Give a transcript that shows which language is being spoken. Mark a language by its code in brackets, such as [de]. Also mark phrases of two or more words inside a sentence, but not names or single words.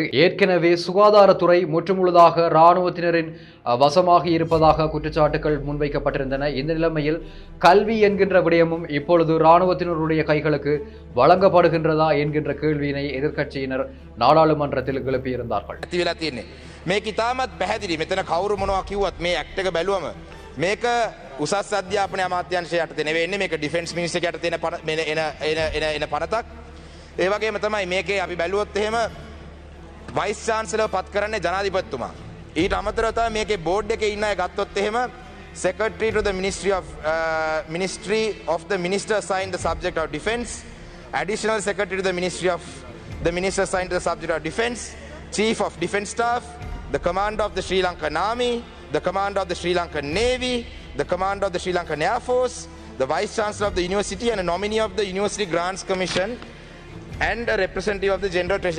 [ta] ஏற்கனவே சுகாதாரத்துறை முற்றுமுழுதாக இராணுவத்தினரின் வசமாகி இருப்பதாக குற்றச்சாட்டுகள் முன்வைக்கப்பட்டிருந்தன. இந்த நிலைமையில் கல்வி என்கின்ற விடயமும் இப்பொழுது இராணுவத்தினருடைய கைகளுக்கு வழங்கப்படுகின்றதா என்கின்ற கேள்வியினை எதிர்க்கட்சியினர் நாடாளுமன்றத்தில் எழுப்பியிருந்தார்கள். [si] මේක ඉතාමත් පැහැදිලි. මෙතන කවුරු මොනවා කිව්වත් මේ ඇක්ට් එක බැලුවම මේක උසස් අධ්‍යාපන අමාත්‍යාංශය යටතේ නෙවෙයි එන්නේ. මේක [en] defense minister [si] යටතේ එන පනතක්. ඒ වගේම තමයි මේකේ අපි බැලුවොත් එහෙම [en] vice chancellor [si] පත් කරන්නේ ජනාධිපතිතුමා. ඊට අමතරව තමයි මේකේ බෝඩ් එකේ ඉන්න අය ගත්තොත් එහෙම [en] secretary to the ministry of the minister assigned the subject of defense, additional secretary to the ministry of the minister assigned to the subject of defense, chief of defense staff, the commander of the Sri Lankan Army, the commander of the Sri Lankan Navy, the commander of the Sri Lankan Air Force, the vice chancellor of the university and a nominee of the University Grants Commission and a representative of the General Treasury.